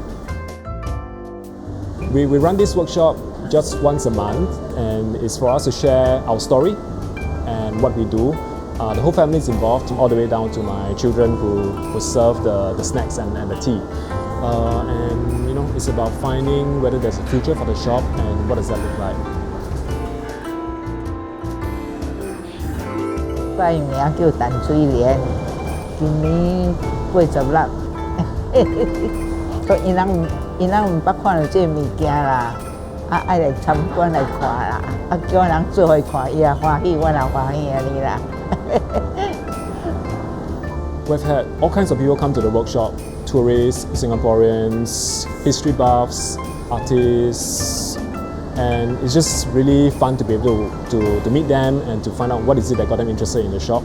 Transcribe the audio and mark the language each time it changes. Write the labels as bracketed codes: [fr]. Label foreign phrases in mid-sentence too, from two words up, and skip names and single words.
[en] We run this workshop just once a month, and it's for us to share our story and what we do. The whole family is involved, all the way down to my children who serve the snacks and the tea. And you know, it's about finding whether there's a future for the shop and what does that look like. [nan] 拜名叫陈水莲，今年86。所以因人唔捌看到这物件啦，爱来参观来看啦，叫人做伙看，伊也欢喜，我也欢喜安尼啦。 [en] We've had all kinds of people come to the workshop: tourists, Singaporeans, history buffs, artists, and it's just really fun to be able to meet them and to find out what is it that got them interested in the shop.